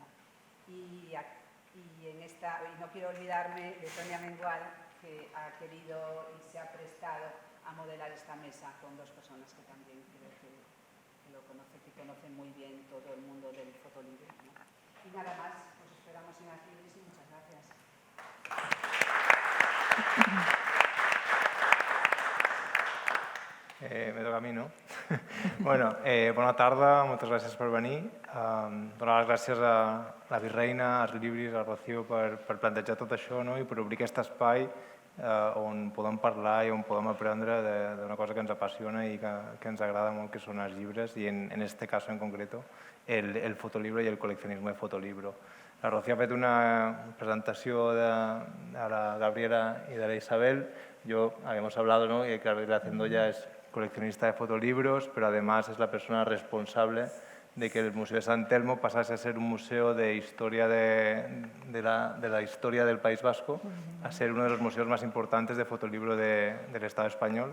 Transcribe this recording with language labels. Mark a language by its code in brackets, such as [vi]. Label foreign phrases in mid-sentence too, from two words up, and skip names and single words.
[es] Y no quiero olvidarme de Tonia Mengual, que ha querido y se ha prestado a modelar esta mesa con dos personas que también creo que conocen muy bien todo el mundo del fotolibro, ¿no? Y nada más, os esperamos en Argibris y muchas gracias. Me toca a mi, no? [ca] Bona tarda, moltes gràcies per venir. Donar les gràcies a La Virreina, a Argibris, a Rocío per plantejar tot això, no?, i per obrir aquest espai on podem parlar i on podem aprendre d'una cosa que ens apassiona i que ens agrada molt, que són els llibres i [es] en este caso en concreto el fotolibro y el coleccionismo de fotolibro. [ca] La Rocío ha fet una presentació de la Gabriela y de la Isabel. [es] Habíamos hablado, ¿no?, que Gabriela Cendoya es coleccionista de fotolibros, pero además es la persona responsable de que el Museo de Sant Telmo pasase a ser un museo de historia de la historia del País Vasco, a ser uno de los museos más importantes de fotolibro del Estado español.